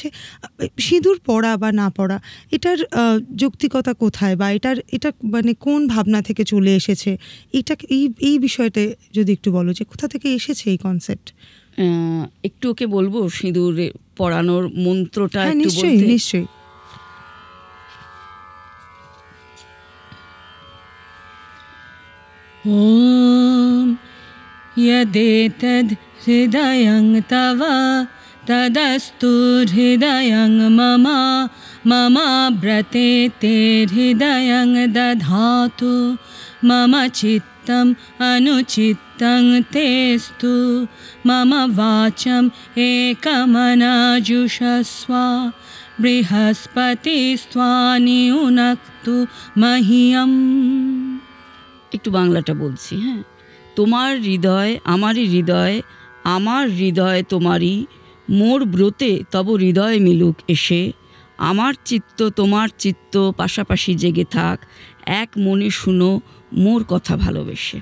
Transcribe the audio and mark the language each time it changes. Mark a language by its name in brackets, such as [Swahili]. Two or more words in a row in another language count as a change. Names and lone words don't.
[Bangla] সিঁদুর পরা বা না পরা, এটার যৌক্তিকতা কোথায়, বা এটা মানে কোন ভাবনা থেকে চলে এসেছে, এই বিষয়টা যদি একটু বলো, যে কোথা থেকে এসেছে এই কনসেপ্ট। একটু ওকে বলবো সিঁদুর পরানোর মন্ত্রটা? নিশ্চয়ই। [Sanskrit] ॐ यदेतद् हृदयं तव तदस्तु हृदयं मम ममाव्रते ते हृदयं दधातु मम चित्तम् अनुचित्तं तेस्तु मम वाचम् एकमनाजुषस्व बृहस्पतिस्त्वानियुनक्तु मह्यम्। [Bangla] একটু বাংলাটা বলছি। হ্যাঁ, তোমার হৃদয় আমারই হৃদয়, আমার হৃদয় তোমারই, মোর ব্রতে তব হৃদয় মিলুক এসে, আমার চিত্ত তোমার চিত্ত পাশাপাশি জেগে থাক, এক মনে শুনো মোর কথা ভালোবেসে।